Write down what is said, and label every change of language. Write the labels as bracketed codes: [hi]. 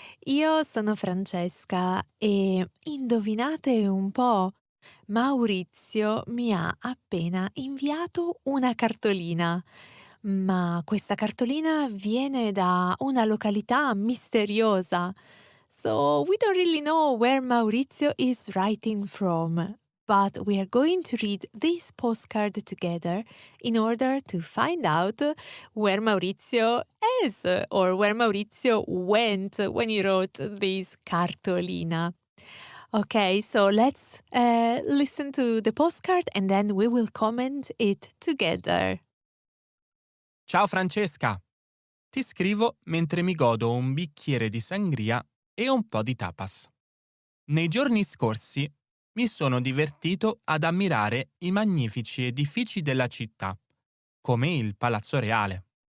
[it] Io sono Francesca e indovinate un po', Maurizio mi ha appena inviato una cartolina, ma questa cartolina viene da una località misteriosa. [en] So we don't really know where Maurizio is writing from. But we are going to read this postcard together in order to find out where Maurizio is or where Maurizio went when he wrote this cartolina. Okay, so let's listen to the postcard and then we will comment it together. [it] Ciao Francesca! Ti scrivo mentre mi godo un bicchiere di sangria e un po' di tapas. Nei giorni scorsi mi sono divertito ad ammirare i magnifici edifici della città, come il Palazzo Reale.